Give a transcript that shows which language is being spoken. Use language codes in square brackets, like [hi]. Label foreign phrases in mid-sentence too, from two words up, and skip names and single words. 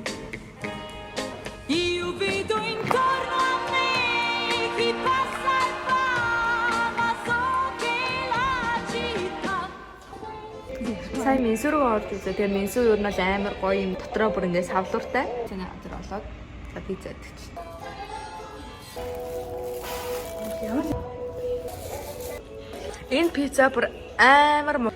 [it] Io vedo intorno a me chi passa e va, ma so che la città. [mn] Сайн менсүү рүү орж үзээ. Тэгээ менсүү юу нь бол амар гоё юм. Дотроо бүр ингэ савлууртай. Цэний газар болоод за пицца идэх чинь. Энэ пицца бүр амар муу.